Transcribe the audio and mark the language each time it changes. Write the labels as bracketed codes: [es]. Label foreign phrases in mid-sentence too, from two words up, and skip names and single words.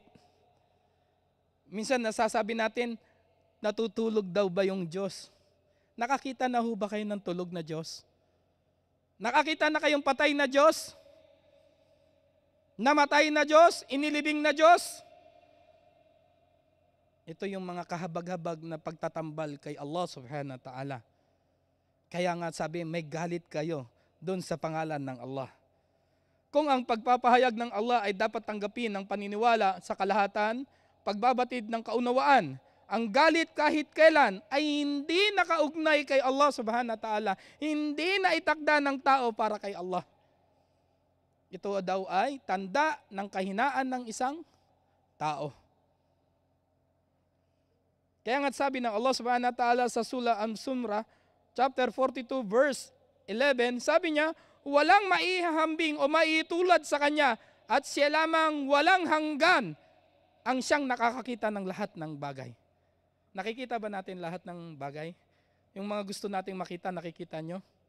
[tl] Minsan nasasabi natin, natutulog daw ba yung Diyos? Nakakita na ho ba kayo ng tulog na Diyos? Nakakita na kayong patay na Diyos? Namatay na Diyos? Inilibing na Diyos? Ito yung mga kahabag-habag na pagtatambal kay Allah [ar] سبحانه وتعالى. [tl] Kaya nga sabi, may galit kayo doon sa pangalan ng Allah. Kung ang pagpapahayag ng Allah ay dapat tanggapin ng paniniwala sa kalahatan, pagbabatid ng kaunawaan, ang galit kahit kailan ay hindi nakaugnay kay Allah [ar] سبحانه وتعالى, [tl] hindi na itakda ng tao para kay Allah. Ito daw ay tanda ng kahinaan ng isang tao. Kaya nga sabi ng Allah [ar] سبحانه وتعالى [tl] sa Surah Al-Zumar, chapter 42, verse 11, sabi niya, walang maihahambing o maitulad sa kanya at siya lamang walang hanggan ang siyang nakakakita ng lahat ng bagay. Nakikita ba natin lahat ng bagay? Yung mga gusto nating makita, nakikita nyo?